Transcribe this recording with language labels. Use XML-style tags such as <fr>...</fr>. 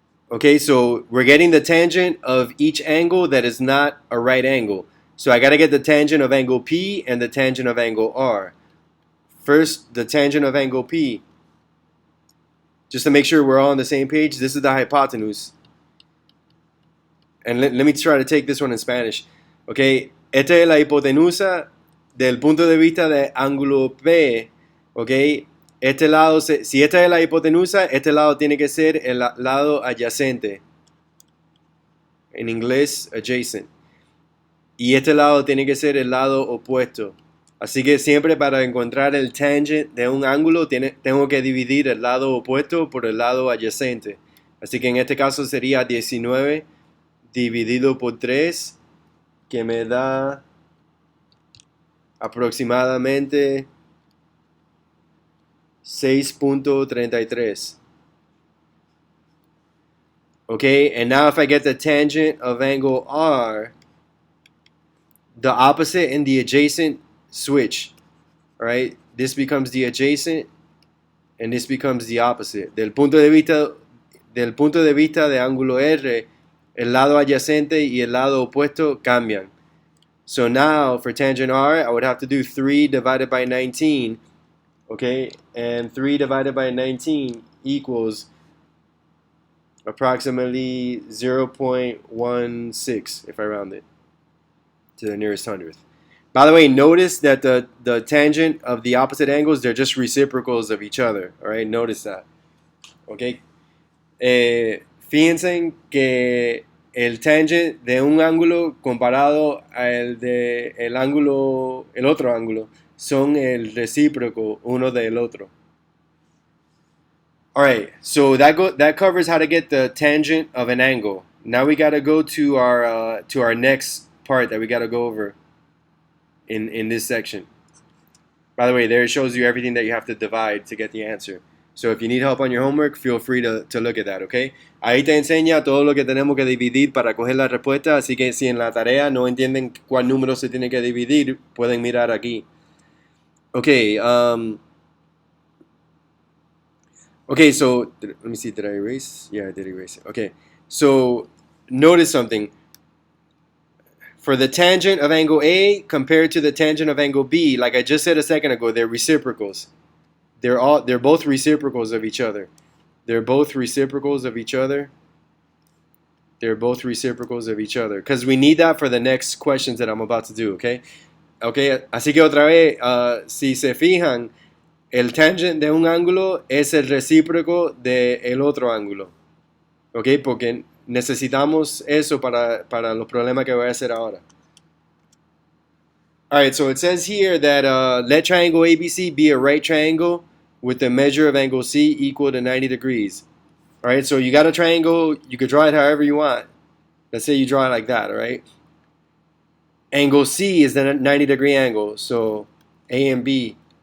<en>Okay, so we're getting the tangent of each angle that is not a right angle. So I got to get the tangent of angle P and the tangent of angle R. First, the tangent of angle P. Just to make sure we're all on the same page, this is the hypotenuse. And let me try to take this one in Spanish.</en> <es>Okay, esta es la hipotenusa del punto de vista de ángulo P. Okay, este lado, si esta es la hipotenusa, este lado tiene que ser el lado adyacente. En inglés, adjacent. Y este lado tiene que ser el lado opuesto. Así que siempre para encontrar el tangent de un ángulo tengo que dividir el lado opuesto por el lado adyacente. Así que en este caso sería 19 dividido por 3, que me da aproximadamente 6.33.</es> <en>Okay, and now if I get the tangent of angle R, the opposite and the adjacent switch. Alright, this becomes the adjacent and this becomes the opposite.</en> <es>Del punto de vista de ángulo R, el lado adyacente y el lado opuesto cambian.</es> <en>So now for tangent R, I would have to do 3 divided by 19. Okay, and 3 divided by 19 equals approximately 0.16 if I round it to the nearest hundredth. By the way, notice that the tangent of the opposite angles, they're just reciprocals of each other. All right, notice that. Okay.</en> <es>Fíjense que el tangent de un ángulo comparado al de el otro ángulo, son el recíproco uno del otro.</es> <en>All right, so that covers how to get the tangent of an angle. Now we got to go to our next part that we got to go over in this section. By the way, there it shows you everything that you have to divide to get the answer. So if you need help on your homework, feel free to look at that, okay?</en> <es>Ahí te enseña todo lo que tenemos que dividir para coger la respuesta, así que si en la tarea no entienden cuál número se tiene que dividir, pueden mirar aquí.</es> <en>Okay, okay, so let me see, did I erase? Yeah, I did erase it. Okay, so notice something. For the tangent of angle A compared to the tangent of angle B, like I just said a second ago, they're reciprocals. They're both reciprocals of each other. They're both reciprocals of each other. They're both reciprocals of each other. Because we need that for the next questions that I'm about to do, okay?</en> <es>Okay, así que otra vez, si se fijan, el tangent de un ángulo es el recíproco del otro ángulo. Ok, porque necesitamos eso para los problemas que voy a hacer ahora.</es> <en>Alright, so it says here that let triangle ABC be a right triangle with the measure of angle C equal to 90 degrees. Alright, so you got a triangle, you could draw it however you want. Let's say you draw it like that, alright? Angle C is the 90-degree angle, so A and B.</en>